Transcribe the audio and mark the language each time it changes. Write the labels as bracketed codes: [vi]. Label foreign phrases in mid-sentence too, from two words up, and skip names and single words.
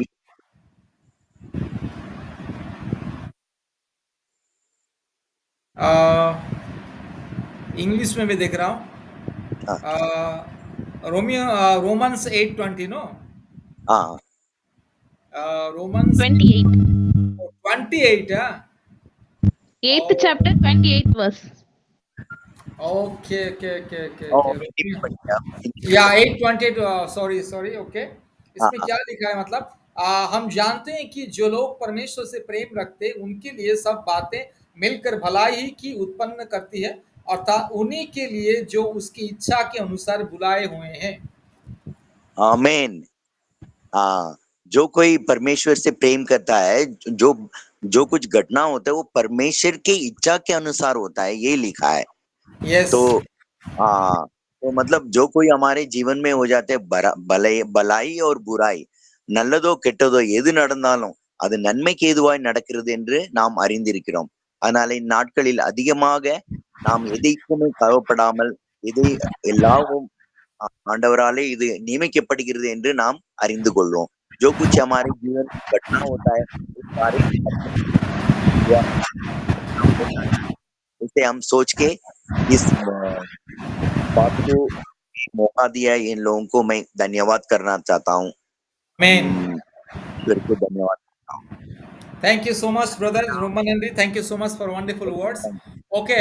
[hi] इंग्लिश में मैं देख रहा हूँ। रोमन्स 8:20 नो? रोमन्स 28 [en] 8th chapter 28th verse. Okay. या 8:28 sorry okay. [hi] इसमें क्या लिखा है मतलब हम जानते हैं कि जो लोग परमेश्वर से प्रेम रखते हैं उनके लिए सब बातें मिलकर भलाई ही की उत्पन्न करती है, अर्थात उन्हीं के लिए जो उसकी इच्छा के अनुसार बुलाए हुए हैं। आमीन। जो कोई परमेश्वर से प्रेम करता है, जो कुछ घटना होता है वो परमेश्वर की इच्छा के अनुसार होता है, ये लिखा है। [en] Yes. [hi] तो मतलब जो कोई हमारे जीवन में हो जाते பலாய் और बुराई, [ta] நல்லதோ கெட்டதோ எது நடந்தாலும் அது நன்மைக்கு ஏதுவாய் நடக்கிறது என்று நாம் அறிந்திருக்கிறோம். அதனால இந்நாட்களில் அதிகமாக நாம் எதைக்குமே கவலைப்படாமல் இதை எல்லாவும் ஆண்டவராலே இது நியமிக்கப்படுகிறது என்று நாம் அறிந்து கொள்வோம்। [hi] जो कुछ हमारे जीवन में घटना होता है वो सारे इसे हम सोच के इस बात को मौका दिया इन लोगों को मैं धन्यवाद करना चाहता हूँ। धन्यवाद। [en] Thank you so much, brother Roman Henry. Thank you so much for wonderful words. Okay.